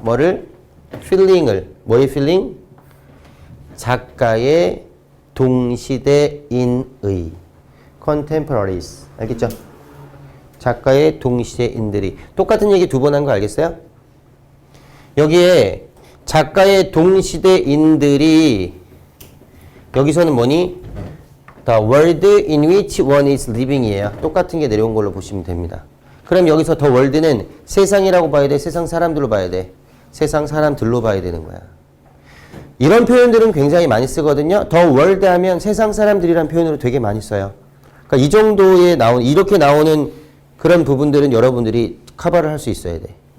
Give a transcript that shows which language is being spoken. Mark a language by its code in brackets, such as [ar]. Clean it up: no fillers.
[ko] 뭐를? feeling을. 뭐의 feeling? 작가의 동시대인의. contemporaries. 알겠죠? 작가의 동시대인들이. 똑같은 얘기 두 번 한 거 알겠어요? 여기에 작가의 동시대인들이 여기서는 뭐니? [en] The world in which one is living이에요. [ko] 똑같은 게 내려온 걸로 보시면 됩니다. 그럼 여기서 the world는 세상이라고 봐야 돼? 세상 사람들로 봐야 돼? 세상 사람들로 봐야 되는 거야. 이런 표현들은 굉장히 많이 쓰거든요. the world 하면 세상 사람들이란 표현으로 되게 많이 써요. 그러니까 이 정도에 이렇게 나오는 그런 부분들은 여러분들이 커버를 할 수 있어야 돼.